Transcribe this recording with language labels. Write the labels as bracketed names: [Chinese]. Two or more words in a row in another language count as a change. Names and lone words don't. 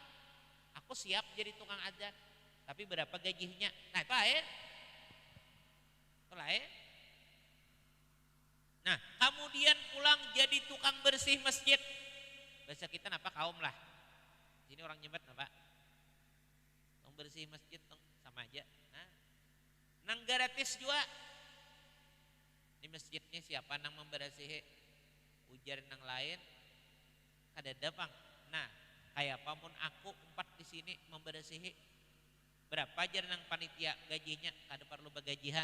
[Indonesian] Aku siap jadi tukang adzan, tapi berapa gajinya? Nah, itu lain. Itu lain. [Banjar] Nah, kemudian pulang jadi tukang bersih masjid. Bahasa kita apa kaum lah. [Indonesian] Sini orang Jember apa? [Banjar] Tukang bersih masjid sama aja. Nah, nang gratis juga di masjidnya siapa nang membersihi ujar nang lain kadada pang. Nah, kayak pamun aku empat di sini membersihi berapa aja nang panitia gajinya kada perlu bagajihan.